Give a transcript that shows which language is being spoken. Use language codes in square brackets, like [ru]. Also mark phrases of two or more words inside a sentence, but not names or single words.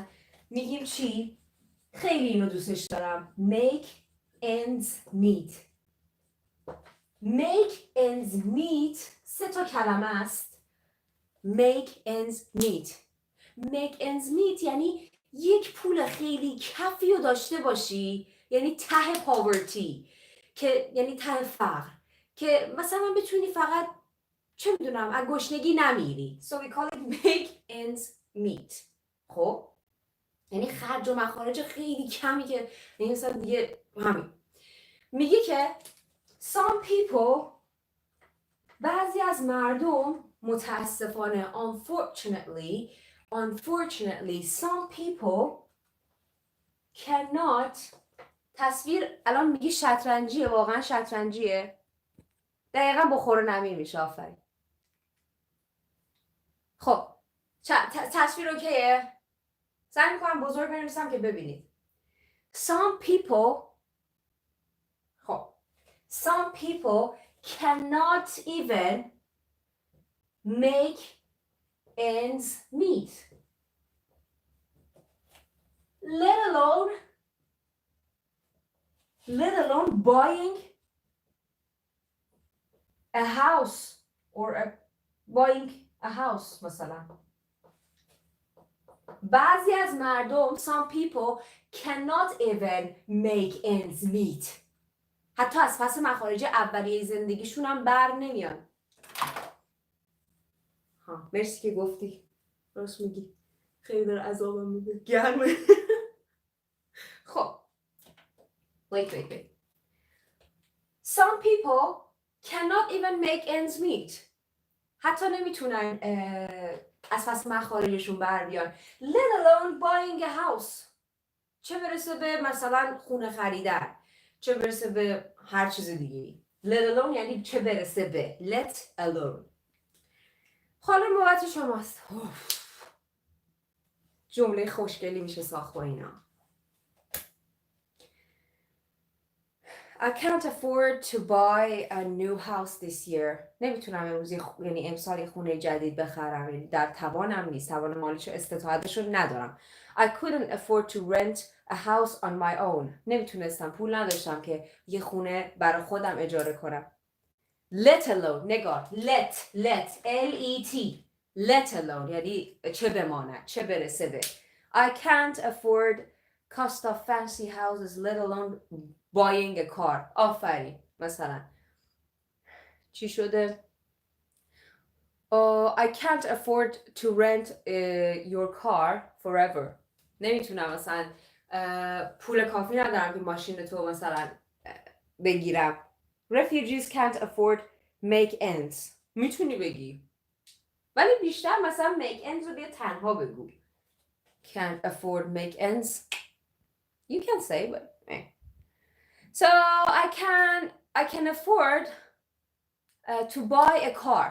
[fa] میگیم چی؟ خیلی اینو دوستش دارم. [en] Make ends meet. Make ends meet 3 [fa] کلمه است. [en] Make ends meet. Make ends meet [fa] یعنی یک پول خیلی کفی رو داشته باشی، یعنی ته پاورتی، که یعنی ته فقر، که مثلا بتونی فقط چه میدونم از گشنگی نمیری. [en] So we call it make ends meet. [fa] خب یعنی خرج و مخارج خیلی کمی که یعنی مثلا دیگه همین. میگه که [en] some people [fa] بعضی از مردم متاسفانه [en] unfortunately some people cannot. [fa] تصویر الان میگی شطرنجیه، واقعا شطرنجیه. دقیقا بخور و نمیر میشه. آفرین. خب تصویر اوکیه؟ سعی میکنم بزرگ بنویسم که ببینید. [en] Some people Some people cannot even make ends meet. Let alone buying a house or buying a house مثلا. [fa] بعضی از مردم [en] some people cannot even make ends meet. [fa] حتی از پس مخارج اولیه زندگیشون هم بر نمیان. ها مرسی که گفتی. راست میگی. خیلی داره عذابم میده. گرمه. خب. [en] Wait. Some people cannot even make ends meet. [fa] حتی نمیتونن از پس مخارجشون بر بیان. [en] Let alone buying a house. [fa] چه برسه به مثلا خونه خریدن. چه برسه به هر چیز دیگه. [en] Let alone [fa] یعنی چه برسه به. [en] Let alone. [fa] حالا نوبت شماست. جمله خوشگلی میشه ساخت با اینا. [en] I can't afford to buy a new house this year. [fa] نمیتونم یعنی امسال خونه جدید بخرم. یعنی در توانم نیست. توان مالیشو استطاعتشو ندارم. [en] I couldn't afford to rent a house on my own. [fa] نمیتونستم پول نداشتم که یه خونه برای خودم اجاره کنم. [en] Let alone [fa] نگاه [en] let L-E-T let alone [fa] یعنی چه بماند چه برسه به. [en] I can't afford cost of fancy houses let alone buying a car. [fa] آفرین. مثلا چی شده؟ [en] I can't afford to rent your car forever. [fa] نمیتونم مثلا پول کافی ندارم که ماشین تو مثلا بگیرم. [en] Refugees can't afford make ends. [fa] میتونی بگی. ولی بیشتر مثلا [en] make ends [fa] رو بیا تنها بگو. [en] Can't afford make ends. You can say but So I can afford to buy a car.